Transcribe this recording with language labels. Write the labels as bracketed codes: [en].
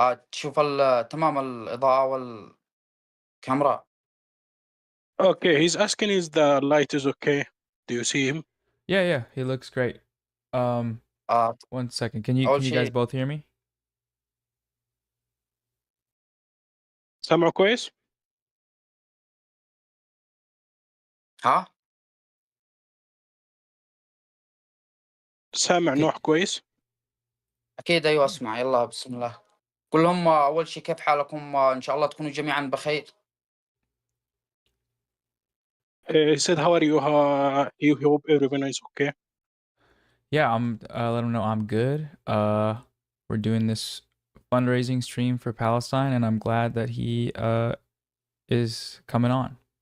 [ar] تشوف تمام الإضاءة والكاميرا. [en] Okay, he's asking is the light is okay. Do you see him? Yeah, he looks great. 1 second. Can you guys both hear me? [ar] سامعه كويس؟ ها؟ سامع نوح كويس؟ أكيد أيوة أسمع. يلا بسم الله. قل لهم أول شيء كيف حالكم؟ إن شاء الله تكونوا جميعا بخير. [en] He said, how are you? You hope everyone is okay? Yeah, let him know I'm good. We're doing this fundraising stream for Palestine, and I'm glad that he is coming on.